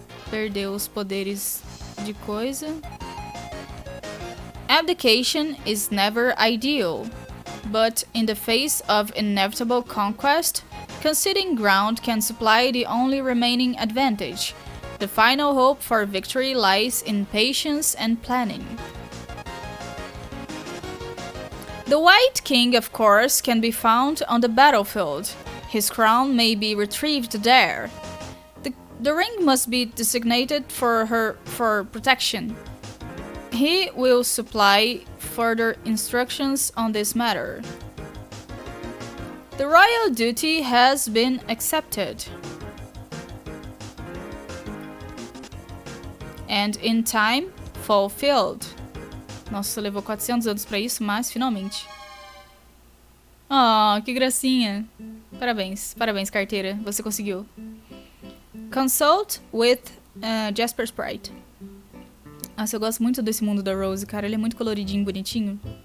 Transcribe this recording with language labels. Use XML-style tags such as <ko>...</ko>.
<pt>Perdeu os poderes de coisa.</pt> <en>Abdication is never ideal, but in the face of inevitable conquest, conceding ground can supply the only remaining advantage. The final hope for victory lies in patience and planning. The White King, of course, can be found on the battlefield. His crown may be retrieved there. The ring must be designated for protection. He will supply further instructions on this matter. The royal duty has been accepted. And in time, fulfilled.</en> <pt>Nossa, levou 400 anos pra isso, mas finalmente. Oh, que gracinha. Parabéns, parabéns, carteira. Você conseguiu.</pt> <en>Consult with Jasper Sprite.</en> <pt>Nossa, eu gosto muito desse mundo da Rose, cara. Ele é muito coloridinho, bonitinho.</pt>